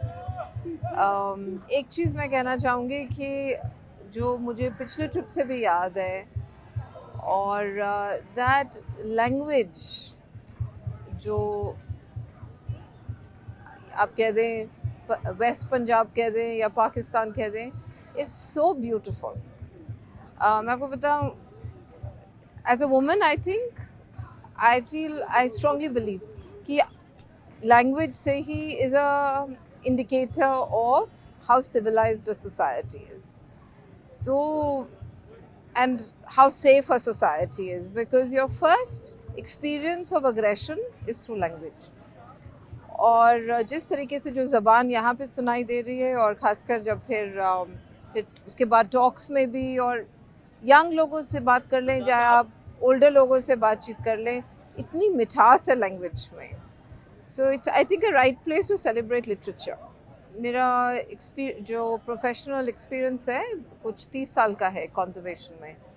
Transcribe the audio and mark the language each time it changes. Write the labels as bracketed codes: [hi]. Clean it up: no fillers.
[hi] एक चीज़ मैं कहना चाहूँगी कि जो मुझे पिछले ट्रिप से भी याद है, और दैट लैंग्वेज जो आप कह दें वेस्ट पंजाब कह दें या पाकिस्तान कह दें, [en] Is so beautiful. [hi] मैं आपको बताऊँ, [en] as a woman I strongly believe [hi] कि लैंग्वेज से he [en] Is a indicator of how civilised a society is. तो and how safe a society is, because your first experience of aggression is through language. [hi] और जिस तरीके से जो ज़बान यहाँ पे सुनाई दे रही है, और ख़ासकर जब फिर उसके बाद टॉक्स में भी, और यंग लोगों से बात कर लें, चाहे आप ओल्डर लोगों से बातचीत कर लें, इतनी मिठास है लैंग्वेज में. [en] So it's I think a right place to celebrate literature. [hi] मेरा जो प्रोफेशनल एक्सपीरियंस है कुछ 30 साल का है कंजर्वेशन में.